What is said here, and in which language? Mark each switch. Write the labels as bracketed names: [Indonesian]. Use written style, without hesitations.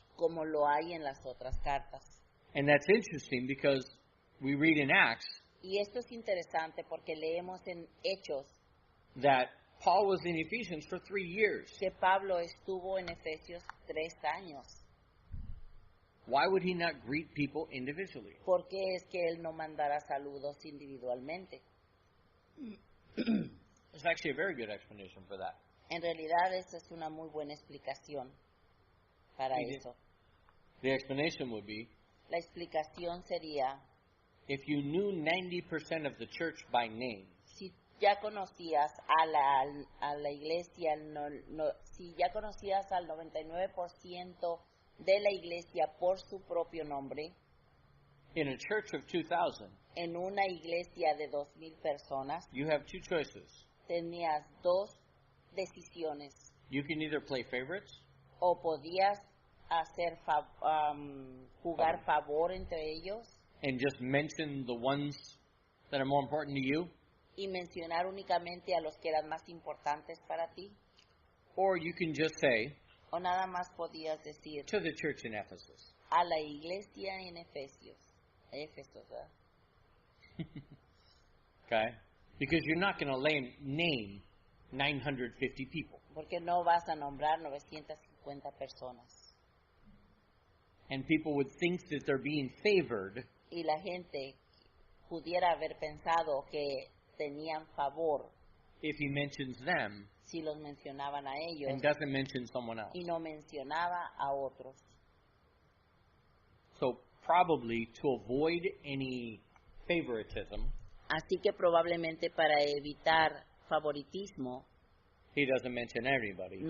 [Spanish] como lo hay en las otras cartas. [English] And that's interesting because we read in Acts [Spanish] Y esto es interesante porque leemos en Hechos [English] that Paul was in Ephesians for 3 years. [Spanish] que Pablo estuvo en Efesios 3 años. [English] Why would he not greet people individually? [Spanish] ¿Por qué es que él no mandara saludos individualmente? [English] There's actually a very good explanation for that. [Spanish] En realidad esa es una muy buena explicación para Ujú. eso. [English] The explanation would be, [Spanish] La explicación sería, [English] if you knew 90% of the church by name, [Spanish] si ya conocías a la iglesia, si ya conocías al 99% de la iglesia por su propio nombre, [English] in a church of 2,000, [Spanish] en una iglesia de 2,000 personas, [English] you have two choices. [Spanish] tenías dos decisiones. [English] You can either play favorites, [Spanish] O podías hacer jugar favor entre ellos [English] and just mention the ones that are more important to you, [Spanish] y mencionar únicamente a los que eran más importantes para ti, [English] or you can just say, [Spanish] o nada más podías decir [English] to the church in Ephesus. [Spanish] a la iglesia en Efesios, ¿verdad? [English] Okay? Because you're not going to name 950 people. [Spanish] Porque no vas a nombrar 950 personas. [English] And people would think that they're being favored [Spanish] Y la gente pudiera haber pensado que tenían favor [English] if he mentions them [Spanish] si los mencionaban a ellos [English] and doesn't mention someone else. [Spanish] y no mencionaba a otros. [English] So probably to avoid any favoritism, [Spanish] Así que probablemente para evitar favoritismo [English] he doesn't mention everybody.